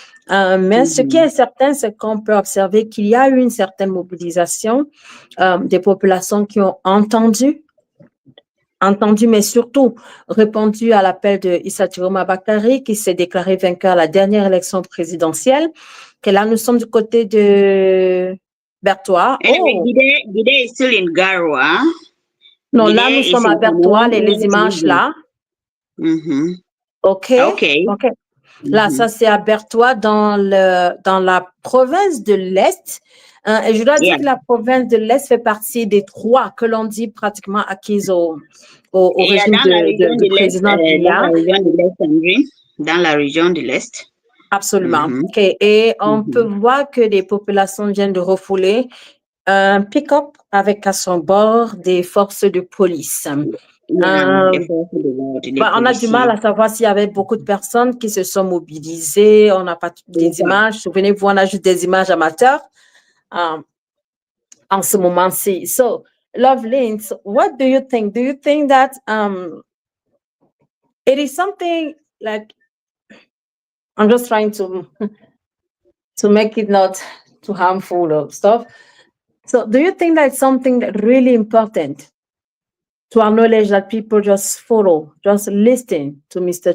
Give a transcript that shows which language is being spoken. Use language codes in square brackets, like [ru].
[fr] Mais ce qui est certain, c'est qu'on peut observer qu'il y a eu une certaine mobilisation des populations qui ont entendu, mais surtout répondu à l'appel de Issa Tchiroma Bakary, qui s'est déclaré vainqueur à la dernière élection présidentielle. Que là, nous sommes du côté de Bertois. [en] Anyway, Guide is still in Garoua. [fr] Non, là, nous sommes à Bertois, les images là. OK. Là, ça, c'est à Bertois dans la province de l'Est. Et je dois dire que la province de l'Est fait partie des 3 que l'on dit pratiquement acquises au régime du président Biya. Dans la région de l'Est. Absolument. OK. Et on peut voir que des populations viennent de refouler un pick-up avec à son bord des forces de police. On a du mal à savoir s'il y avait beaucoup de personnes qui se sont mobilisées. On n'a pas des images. Souvenez-vous, on a juste des images amateurs en ce moment-ci. [en] So, Loveline, what do you think? Do you think that it is something like, I'm just trying to make it not too harmful or stuff. So do you think that's something that really important to acknowledge that people just follow, just listen to Mr.